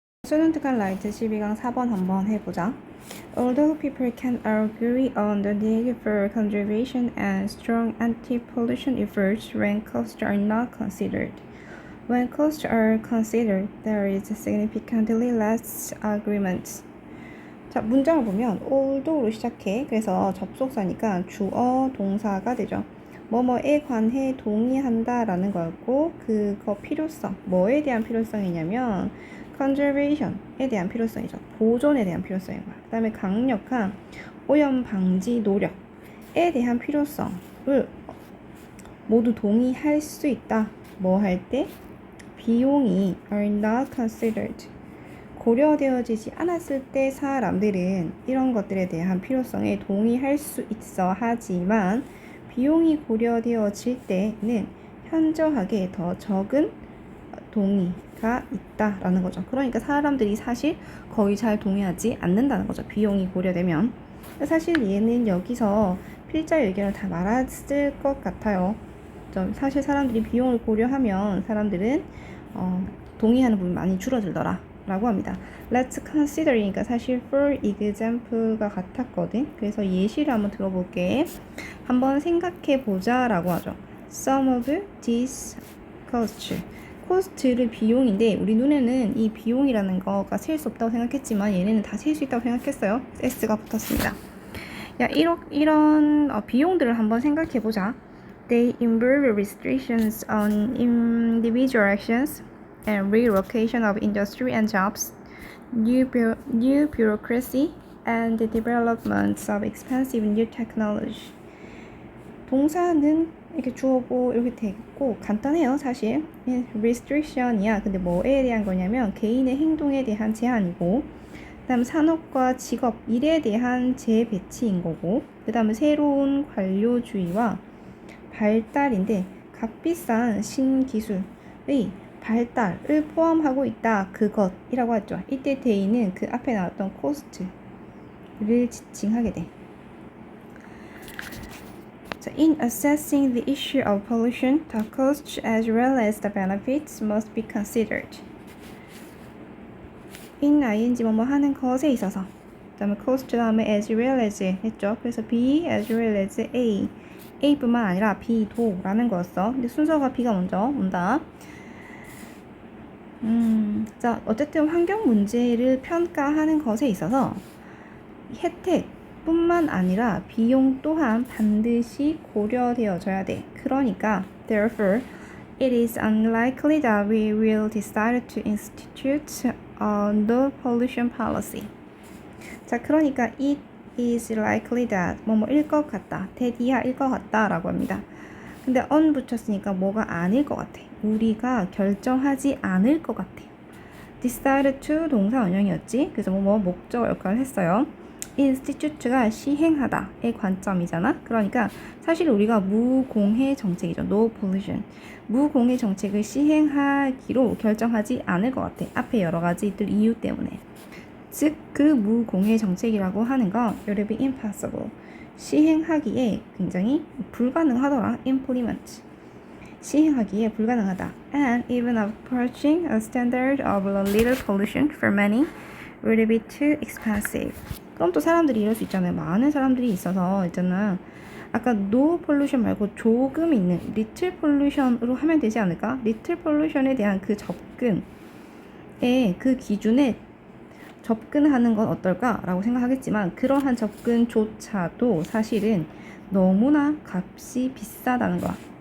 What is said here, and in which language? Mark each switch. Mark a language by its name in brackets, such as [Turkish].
[Korean] 스튜던트 라이트 12강 4번 한번 해보자. [English] Although people can agree on the need for conservation and strong anti-pollution efforts when costs are not considered. When costs are considered, there is significantly less agreement. [Korean] 자, 문장을 보면 although로 시작해. 그래서 접속사니까 주어, 동사가 되죠. 뭐뭐에 관해 동의한다 라는 거였고, 그거 필요성, 뭐에 대한 필요성이냐면 conservation에 대한 필요성이죠. 보존에 대한 필요성인 거야. 그 다음에 강력한 오염 방지 노력에 대한 필요성을 모두 동의할 수 있다. 뭐 할 때? 비용이 [English] are not considered. [Korean] 고려되어지지 않았을 때 사람들은 이런 것들에 대한 필요성에 동의할 수 있어. 하지만 비용이 고려되어질 때는 현저하게 더 적은 동의가 있다라는 거죠. 그러니까 사람들이 사실 거의 잘 동의하지 않는다는 거죠. 비용이 고려되면. 사실 얘는 여기서 필자 의견을 다 말았을 것 같아요. 사실 사람들이 비용을 고려하면 사람들은 동의하는 부분이 많이 줄어들더라 라고 합니다. [English] Let's consider [Korean] 이니까 사실 [English] for example [Korean] 가 같았거든. 그래서 예시를 한번 들어볼게. 한번 생각해 보자 라고 하죠. [English] Some of these costs. [Korean] 코스트를 비용인데 우리 눈에는 이 비용이라는 거가 셀 수 없다고 생각했지만 얘네는 다 셀 수 있다고 생각했어요. S가 붙었습니다. 야, 이런 비용들을 한번 생각해 보자. [English] They involve restrictions on individual actions and relocation of industry and jobs, new bureaucracy, and the development of expensive new technology. [Korean] 동사는 이렇게 주어고 이렇게 되고 간단해요. 사실 restriction이야. 근데 뭐에 대한 거냐면 개인의 행동에 대한 제한이고, 그 다음 산업과 직업, 일에 대한 재배치인 거고, 그 다음에 새로운 관료주의와 발달인데 값비싼 신기술의 발달을 포함하고 있다. 그것이라고 하죠. 이때 대의는 그 앞에 나왔던 코스트를 지칭하게 돼. [English] In assessing the issue of pollution, the costs as well as the benefits must be considered. [Korean] in ing 뭐뭐 하는 것에 있어서, 그 다음에 cost 다음에 as well as 했죠. 그래서 B as well as A, A뿐만 아니라 B도 라는 거였어. 근데 순서가 B가 먼저 온다. 자, 어쨌든 환경 문제를 평가하는 것에 있어서 혜택 뿐만 아니라 비용 또한 반드시 고려되어져야 돼. 그러니까 [English] therefore it is unlikely that we will decide to institute a no pollution policy. [Korean] 자, 그러니까 [English] it is likely that [Korean] 뭐뭐일 것 같다, 대디야일 것 같다 라고 합니다. 근데 on 붙였으니까 뭐가 아닐 것 같아. 우리가 결정하지 않을 것 같아. decide to 동사 원형이었지. 그래서 뭐뭐 목적 역할을 했어요. institute가 시행하다의 관점이잖아. 그러니까 사실 우리가 무공해 정책이죠. [English] No pollution. [Korean] 무공해 정책을 시행하기로 결정하지 않을 것 같아. 앞에 여러 가지들 이유 때문에. 즉, 그 무공해 정책이라고 하는 건 [English] it will be impossible. [Korean] 시행하기에 굉장히 불가능하더라. [English] implement. [Korean] 시행하기에 불가능하다. [English] And even approaching a standard of a little pollution for many will be too expensive. [Korean] 그럼 또 사람들이 이럴 수 있잖아요. 많은 사람들이 있어서 있잖아. 아까 no pollution 말고 조금 있는 little pollution으로 하면 되지 않을까? little pollution에 대한 그 접근의 그 기준에 접근하는 건 어떨까라고 생각하겠지만 그러한 접근조차도 사실은 너무나 값이 비싸다는 거야.